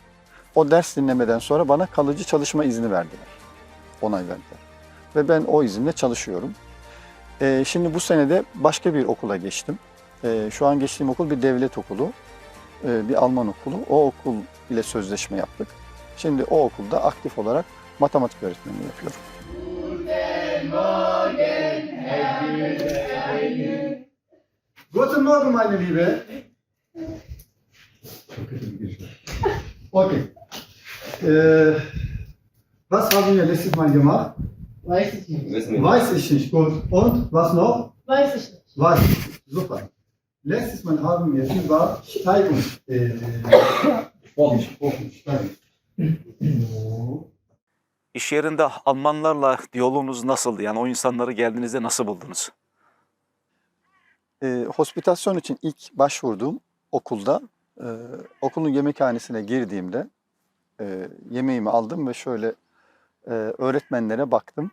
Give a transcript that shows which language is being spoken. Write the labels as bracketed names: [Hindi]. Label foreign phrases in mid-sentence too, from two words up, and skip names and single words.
[Turkish] O ders dinlemeden sonra bana kalıcı çalışma izni verdiler, onay verdiler. Ve ben o izinle çalışıyorum. Şimdi bu senede başka bir okula geçtim. Şu an geçtiğim okul bir devlet okulu, bir Alman okulu. O okul ile sözleşme yaptık. Şimdi o okulda aktif olarak matematik öğretmenliği yapıyorum. [German] Guten Morgen, meine Liebe. Okay. Was haben wir letztes Mal gemacht? Weiß ich nicht. Weiß ich nicht. Gut. Und was noch? Weiß ich nicht. Weiß ich nicht. Super. Letztes Mal haben wir über Steigung gesprochen. Steigung. [Turkish] İş yerinde Almanlarla diyaloğunuz nasıldı? Yani o insanları geldiğinizde nasıl buldunuz? Hospitasyon için ilk başvurduğum okulda, okulun yemekhanesine girdiğimde yemeğimi aldım ve şöyle öğretmenlere baktım.